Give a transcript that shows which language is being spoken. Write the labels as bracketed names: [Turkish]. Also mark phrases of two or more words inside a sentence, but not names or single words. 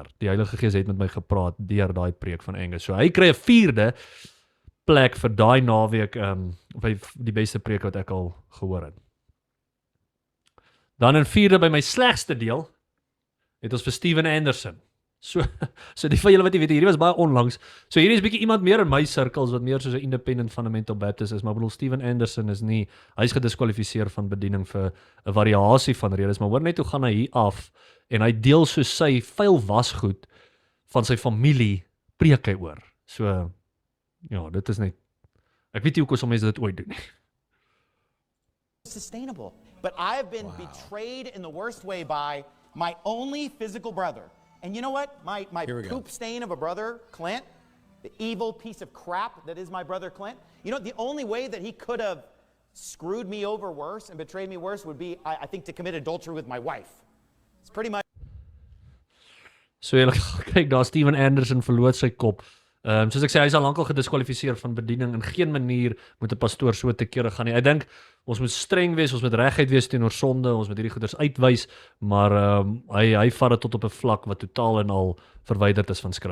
[Afrikaans] Die Heilige Gees het met my gepraat deur daai preek van Angus. So hy kry 'n 4de plek vir daai naweek by die beste preek wat ek al gehoor het. Dan in 4de by my slegste deel het ons vir Steven Anderson. So die van julle wat nie weet, hierdie was baie onlangs. So hierdie is bietjie iemand meer in my cirkels wat meer soos 'n [English] independent fundamental Baptist [Afrikaans] is, maar ek bedoel Steven Anderson is nie, hy's gediskwalifiseer van bediening vir 'n variasie van redes, maar hoor net hoe gaan hy hier af en hy deel so sy vuil wasgoed van sy familie preek hy oor. So ja, dit is net ek weet nie hoekom sommige mense dit ooit doen nie. [English] Sustainable. But I've been betrayed in the worst way by my only physical brother. And you know what? My poop stain of a brother, Clint, the evil piece of crap that is my brother Clint, you know, the only way that he could have screwed me over worse and betrayed me worse would be, I think, to commit adultery with my wife. It's pretty much... [Afrikaans] So kyk, daar Steven Anderson verloot sy kop. Soos ek sê, hy is al lankal gediskwalifiseer van bediening. In geen manier moet 'n pastoor so te kere gaan nie. Ek dink ons moet streng wees, ons moet reguit wees teenoor sonde, ons moet hierdie goeders uitwys, maar hy vat dit tot op 'n vlak wat totaal en al verwyderd is van skrif.